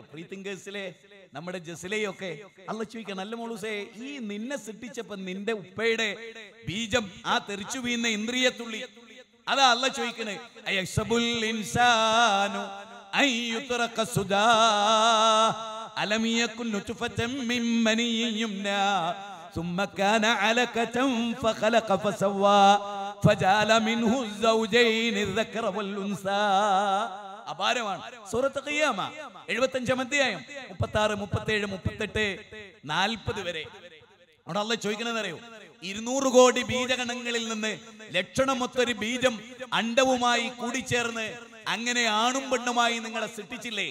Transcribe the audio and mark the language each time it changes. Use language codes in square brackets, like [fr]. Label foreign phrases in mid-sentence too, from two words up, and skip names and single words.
[ml] ഫ്രീ തിങ്കേഴ്സിലെ നമ്മുടെ ജസിലയൊക്കെ അള്ളാഹ് ചോദിക്കണം, അല്ല മോളൂസേ, ഈ നിന്നെ സൃഷ്ടിച്ചപ്പോ നിന്റെ ഉപ്പയുടെ ബീജം, ആ തെറിച്ചു വീഴുന്ന ഇന്ദ്രിയത്തുള്ളി, അതാ അള്ളാഹ് ചോദിക്കണേ, [ar] أيحسب الإنسان أن يترك سدى ألم يك نطفة من مني يمنى ثم كان علقة فخلق فسوى فجعل منه الزوجين الذكر والأنثى. [ml] അപാരമാണ്. സൂറത്ത് ഖിയാമ 75-ാം അധ്യായം 36, 37, 38, 40 വരെ. അവിടെ അള്ളാഹ് ചോദിക്കണമെന്ന് അറിയോ, 200 കോടി ബീജഗണങ്ങളിൽ നിന്ന് ലക്ഷണമൊത്തൊരു ബീജം അണ്ടവുമായി കൂടിച്ചേർന്ന് അങ്ങനെ ആണും പെണ്ണുമായി നിങ്ങളെ സൃഷ്ടിച്ചില്ലേ?